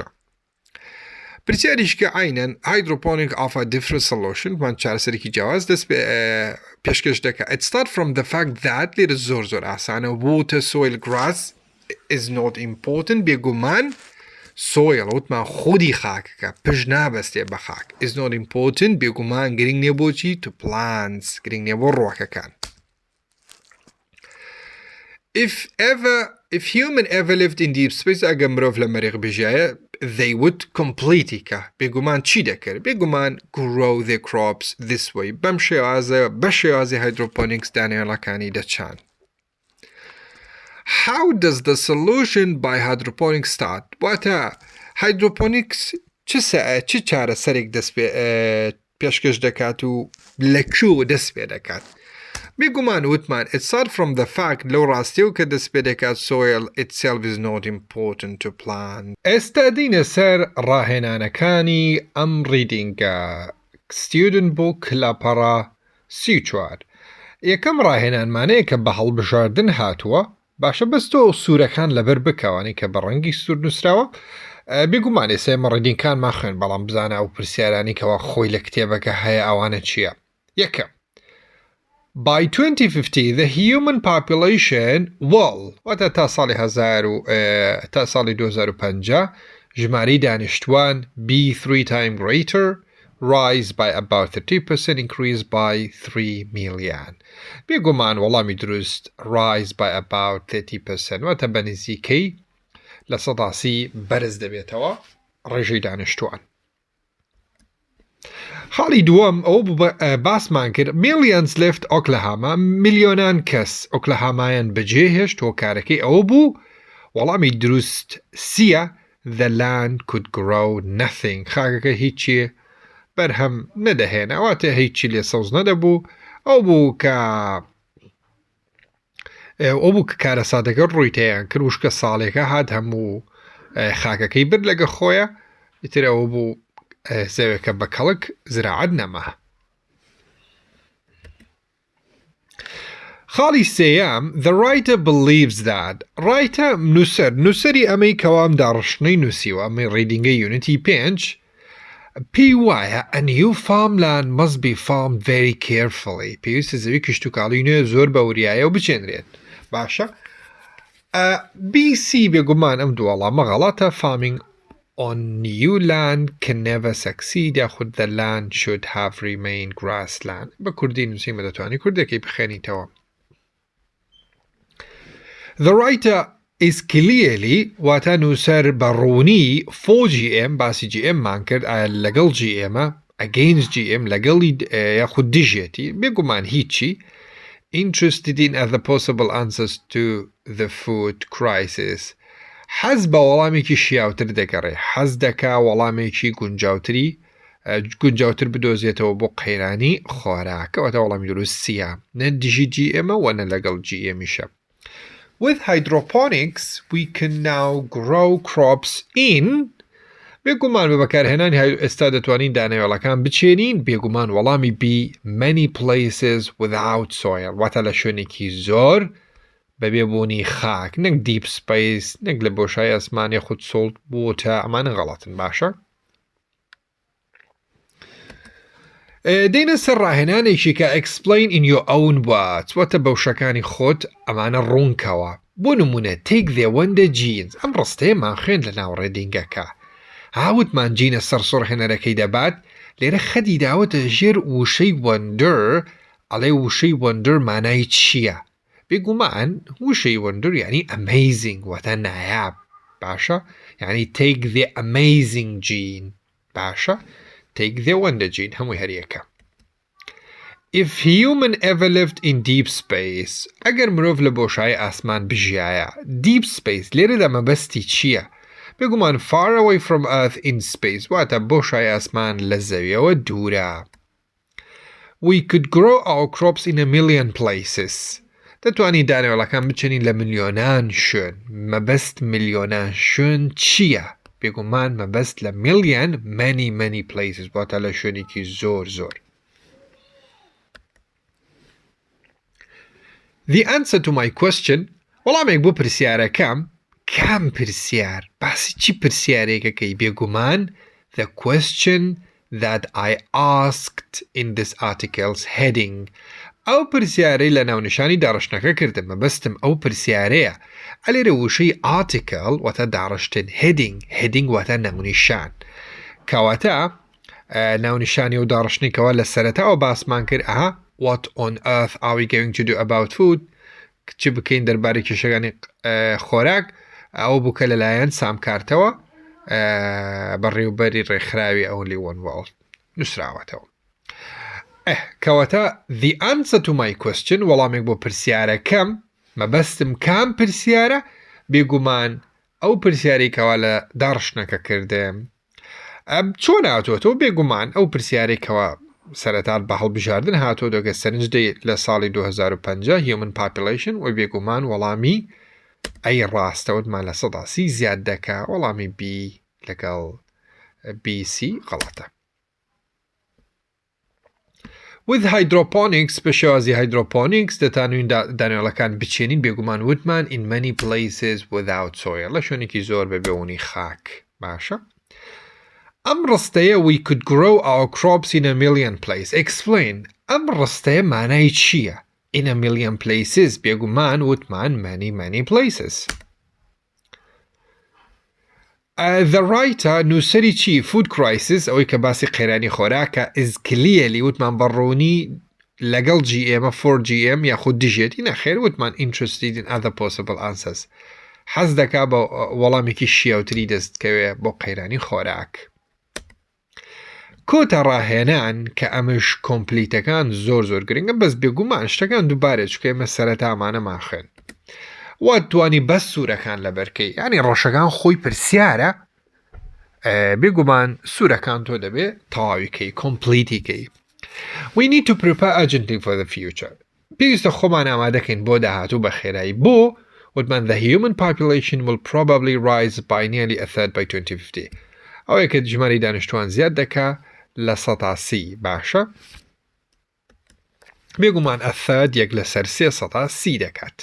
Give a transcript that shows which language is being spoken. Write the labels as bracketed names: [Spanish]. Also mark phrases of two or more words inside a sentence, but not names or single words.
[Central Kurdish] پرسیاریشکە عینەن [English] hydroponic offer different solution [Central Kurdish] من چارەسەرێکی جیاواز دەست پێشکەش دەکات. [English] It start from the fact that [Central Kurdish] لێرە زۆر ئاسانە [English] water soil grass is not important [Central Kurdish] بێگومان soil وتمان خودی خاکەکە پشت نابەستێ بە خاک [English] is not important [Central Kurdish] بێگومان گرنگ نییە بۆچی [English] to plants [Central Kurdish] گرنگ نییە بۆ ڕۆکەکان. [English] If human ever lived in deep space [Central Kurdish] ئەگە مرۆڤ لە مەریخ بژایە [English] they would completely [Central Kurdish] بێگومان چی دەکرد بێگومان [English] grow their crops this way [Central Kurdish] بەم شێوازە بە شێوازی hydroponics دانێڵەکانی دەچان. [English] How does the solution by hydroponics start؟ [Central Kurdish] واتە hydroponics چ چارەسەرێک دەست پێشکەش دەکات و لەکوێ دەست پێ دەکات؟ بێگومان وتمان [English] it starts from the fact [Central Kurdish] لەو ڕاستیەوە کە دەست پێ دەکات [English] soil itself is not important to plant. [Central Kurdish] ئێستا دینە سەر ڕاهێنانەکانی ئەم ریدینگە [English] student book [Central Kurdish] لاپەڕە 34 یەکەم ڕاهێنانمانەیە کە بە هەڵبژاردن هاتووە باشە بەستۆ سوورەکان لەبەر بکەوانی کە بە ڕەنگی سوور نووسراوە بێگومان ئێستا ئێمە ڕیدینگکانمان خوێن بەڵام بزانە ئەو پرسیارانی کەەوە خۆی لە کتێبەکە هەیە ئەوانە چییە؟ [English] یەکەم By 2050, the human population will [Central Kurdish] واتە تا ساڵی 2050 ژماری دانیشتوان [English] be 3 times greater rise by about 30% increase by 3 million. [Central Kurdish] بێگومان وەڵامی دروست [English] rise by about 30% [Central Kurdish] واتە بە نزیکەی لە 100% بەرز دەبێتەوە ڕێژەی دانیشتوان. خاڵی دووەم ئەو باسمان کرد [English] millions left [Central Kurdish] ئۆکلەهاما میلیۆنان کەس ئۆکلەهامایان بەجێهێشت هۆکارەکەی ئەوە بوو وەڵامی دروست سیە [English] the land could grow nothing [Central Kurdish] خاکەکە هیچی بەرهەم نەدەهێنا واتە هیچی لێ سەوز نەدەبوو ئەو بوو کە کارەساتەکە ڕووی تێیان کرد وشکە ساڵێکە هات هەموو خاکەکەی برد لەگە خۆیە ئیتر ئەوە بوو زەوێکە بە کەڵک زراعەت نەما. خاڵی سێیەم [English] The writer believes that writer [Central Kurdish] نووسەری ئەمەی کەوام داڕشتنەی نووسیوە ئەمەی ریدینگی یونتی 5 پێی وایە [English] a new farmland must be farmed very carefully [Central Kurdish] پێویستە زەوی کشت و کاڵی نوێ زۆر بە وریایە و بچێنرێت باشە [English] BC [Central Kurdish] بێگومان ئەم دووەڵامە غەڵاتە [English] farming on new land can never succeed یاخود the land should have remained grassland [Central Kurdish] بە کوردی نووسیمە دەتوانی کوردەکەی بخێنیتەوە [English] The writer is clearly [Central Kurdish] واتە نووسەر بەڕوونی [English] for GM [Central Kurdish] باسی GM مان کرد لەگەڵ GM [English] against GM [Central Kurdish] لەگەڵی یاخود دژێتی بێگومان هیچی interested [English] in other possible answers to the food crisis [Central Kurdish] حەز بە وەڵامێکی شیاوتر دەگەڕێ حەز دەکا وەڵامێکی گونجاوتر بدۆزێتەوە بۆ قەیرانی خۆراکەوەتە وەڵامی دروستیە نە دژی GM و نە لەگەڵ GMیشە [English] With hydroponics, we can now grow crops in [Central Kurdish] بێگومان بە بەکارهێنانی ئێستا دەتوانین دانەوێڵەکان بچێنین بێگومان وەڵامی B [English] many places without soil [Central Kurdish] واتە لە شوێنێکی زۆر بەبێ بوونی خاک نەک [English] deep space [Central Kurdish] نەک لە بۆشای ئەسمانی خود سۆڵت بۆتە ئەمانە غەڵاتن باشە دێنە سەر ڕاهێنانێکی کە [English] explain in your own words [Central Kurdish] واتە بەوشەکانی خۆت ئەمانە ڕوونکەوە بۆ نمونە [English] take the wonder genes [Central Kurdish] ئەم ڕستەیەمان خوێن لە ناو ڕێدینگەکە هاوتمان جینە سەر سڕهێنەرەکەی دەبات لێرە خەدی داوەتە ژێر وشەی wonder ئەڵێ وشەی wonder مانای چییە بێگومان وشەی wonder یعنی amazing واتە نایاب باشە یعنی [English] take the amazing gene باشە take the wonder gene [Central Kurdish] هەمووی هەریەکە [English] If human ever lived in deep space ئەگەر [Central Kurdish] مرۆڤ لە بۆشای ئاسمان بژیایە [English] deep space [Central Kurdish] لێرەدا مەبەستی چییە بێگومان [English] far away from earth in space [Central Kurdish] واتە بۆشای ئاسمان لە زەویەوە دوورە [English] We could grow our crops in a million places [Central Kurdish] دەتوانی دانەوێڵەکان بچێنین لە ملیۆنان شوێن مەبەست ملیۆنان شوێن چییە بێگومان مەبەست لە [English] million many places [Central Kurdish] واتە لە شوێنێکی زۆر [English] The answer to my question [Central Kurdish] وەڵامێک بۆ پرسیارەکەم کام پرسیار باسی چی پرسیارێکەکەی بێگومان [English] The question that I asked in this article's heading [Central Kurdish] ئەو پرسیارەی لە ناونیشانی داڕشتنەکە کردم مەبەستم ئەو پرسیارەیە ئەلێرە وشەی article واتە داڕشتن heading واتە ناونیشان کەواتە ناونیشانی و داڕشتنێکەوە لە سەرەتاوە باسمان کرد [English] What on earth are we going to do about food [Central Kurdish] چی بکەین دەربارەی کێشەکانی خۆراک ئەو بووکە لەلایەن سامکارتەوە بەڕێوبەری ڕێکخراوی ئەولی one world نووسراوەتەوە کەواتە [English] The answer to my question [Central Kurdish] وەڵامێک بۆ پرسیارەکەم مەبەستم کام پرسیارە بێگومان ئەو پرسیارێکەوە لە داڕشتنەکە کردم چۆن هاتووەتەوە بێگومان ئەو پرسیارێکەوە سەرەتات بە هەڵبژاردن هاتۆ دەگە سەرنجدەی لە ساڵی 2050 [English] human population [Central Kurdish] و بێگومان وەڵامی ئەی ڕاستەوتمان لە 130 زیاد دەکا وەڵامی B لەگەڵ BC غەڵەتە [English] With hydroponics [Central Kurdish] بەشێوازی hydroponics دەتانوین دانەوێڵەکان بچێنین بێگومان وتمان [English] in many places without soil [Central Kurdish] لە شوێنێکی زۆر بەبێونی خاک باشە ئەم ڕستەیە [English] we could grow our crops in a million places explain [Central Kurdish] ئەم ڕستەیە مانای چییە [English] in a million places [Central Kurdish] بێگومان وتمان [English] many places The writer [Central Kurdish] نووسەری چی [English] food crisis [Central Kurdish] ئەوەی کە باسی قەیرانی خۆراکە [English] is clearly [Central Kurdish] وتمان بەڕوونی لەگەڵ GM [English] for GM [Central Kurdish] یاخود دژێتی نەخێر وتمان [English] interested in other possible answers [Central Kurdish] حەز دەکا بە وەڵامێکی شیاوتری دەستکەوێ بۆ قەیرانی خۆراک کۆتە ڕاهێنان کە ئەمش کۆمپلیتەکان زۆر گرنگە بەس بێگومان شتەکان دووبارە چکە ئێمە سەرەتامانە خوێن واتوانی بەس سوورەکان لە بەرکەی ینی ڕۆژەکان خۆی پرسیارە بێگومان سوورەکان تۆ دەبێ تەواویکەی کۆمپلیتیکەی [English] We need to prepare urgently for the future [Central Kurdish] پێویستە خۆمان ئامادەکەین بۆ داهاتوو بە خێرایی بۆ وتمان [English] the human population will probably rise by nearly a third by 2050 [Central Kurdish] ئەوەیە کە ژماری دانیشتوان زیاد دەکا لە 130 باشە بێگومان [English] a third [Central Kurdish] یەک لەسەر 300 سی دەکات.